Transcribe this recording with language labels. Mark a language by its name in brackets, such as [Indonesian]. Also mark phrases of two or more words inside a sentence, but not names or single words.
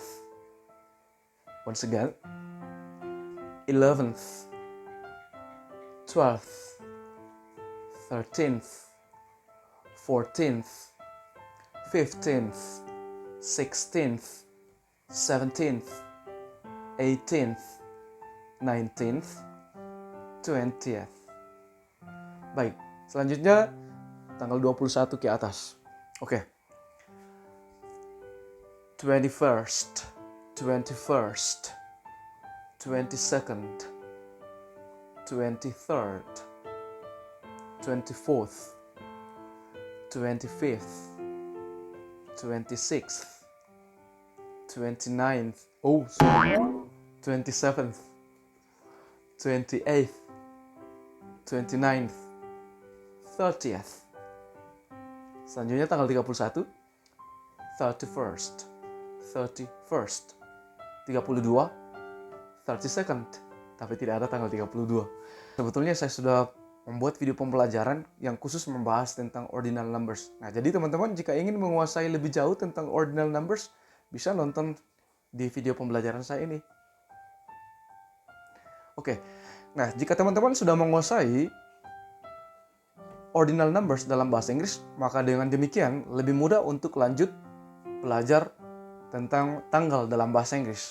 [English] Once again, 11th, 12th, 13th, 14th, 15th, 16th, 17th, 18th, 19th, 20th. [Indonesian] Baik, selanjutnya tanggal 21 ke atas. Oke. [English] 21st, 21st, 22nd, 23rd, 24th, 25th, 26th, 29th, 27th, 28th, 29th, 30th. [Indonesian] Selanjutnya tanggal 31, [English] 31st, 31st, 32, 32nd, [Indonesian] tapi tidak ada tanggal 32. Sebetulnya saya sudah membuat video pembelajaran yang khusus membahas tentang [English] ordinal numbers. [Indonesian] Nah, jadi teman-teman jika ingin menguasai lebih jauh tentang [English] ordinal numbers, [Indonesian] bisa nonton di video pembelajaran saya ini. Oke, nah jika teman-teman sudah menguasai [English] ordinal numbers [Indonesian] dalam bahasa Inggris, maka dengan demikian lebih mudah untuk lanjut belajar tentang tanggal dalam bahasa Inggris.